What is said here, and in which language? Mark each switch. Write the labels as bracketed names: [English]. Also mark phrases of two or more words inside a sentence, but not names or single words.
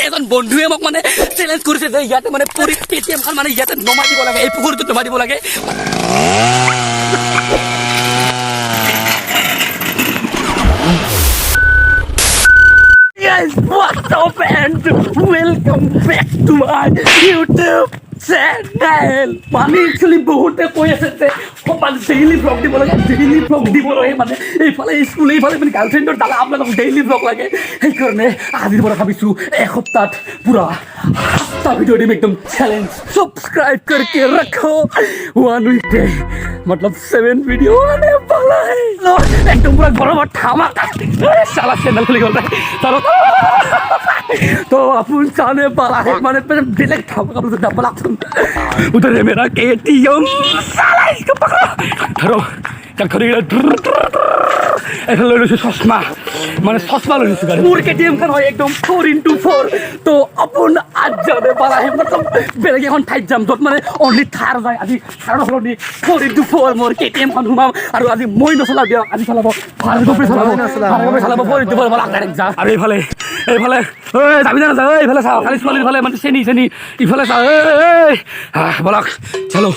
[Assamese] এজন বন্ধুৱে মোক মানে চেলেঞ্জ কৰিছে যে ইয়াতে মানে পৰি কেটিএমখন মানে ইয়াতে নমাই দিব লাগে, এই পুখুৰীটোত নমাই দিব লাগে। [English] Guys, what's up and welcome back to my YouTube channel. [Assamese] মানে একচুৱেলি বহুতে কৈ আছে যে মানে [English] daily vlog [Assamese] দিব লাগে, [English] daily vlog [Assamese] দিব লাগে, মানে এইফালে স্কুল এইফালে মানে গাৰ্লফ্ৰেণ্ডৰ দ্বাৰা আপোনালোকক [English] daily vlog [Assamese] লাগে। সেইকাৰণে আজিৰ পৰা ভাবিছোঁ এসপ্তাহত পুৰা 7টা ভিডিঅ' দিম, একদম চেলেঞ্জ। [Hindi] सब्सक्राइब करके रखो, 1 week पे मतलब 7 वीडियो आने वाला है। एकदम पूरा गरम और धमाका साला चैनल खुल गया चलो तो अपन जाने वाला है माने डायरेक्ट धमाका डबल एक्शन। उधर है मेरा केटीएम, साला इसको पकड़ो धरो चल खरीद ऐसा ले लो चश्मा, माने चश्मा ले लो पूरे केटीएम का एकदम 4x4। तो अपन आज जाने वाला है मतलब [Assamese] বেলেগ এখন ঠাইত যাম য'ত মানে অনলি থাৰ যায়। আজি থাৰৰ সলনি 4x4 মোৰ কেটিএমখন সোমাম আৰু আজি মই নচলাওঁ দিয়ক, আজি চলাব ভাৰ্গৱে চলাব 4x4 বলাক ডাইৰেক্ট যা। আৰু এইফালে এইফালে যাবি না নাযাওঁ, এইফালে চাওঁ খালি ছোৱালীৰ ফালে মানে চেনি চেনি ইফালে চাওঁ বলাক চলো।